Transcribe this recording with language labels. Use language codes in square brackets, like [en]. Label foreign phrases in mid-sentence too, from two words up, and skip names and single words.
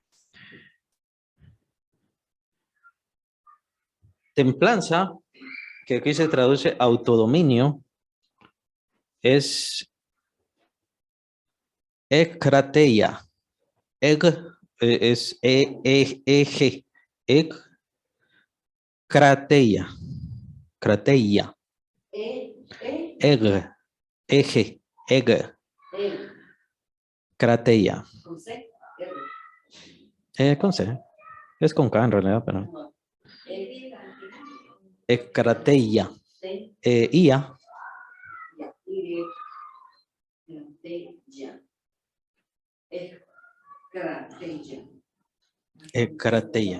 [es] Templanza, que aquí se traduce autodominio, es ekrateia. Es E-G. Ekrateia. Krateia. Eg. Eg. Eg. Krateia. Con C. Es con K en realidad, pero. Ekrateia. Ia. Ekrateia.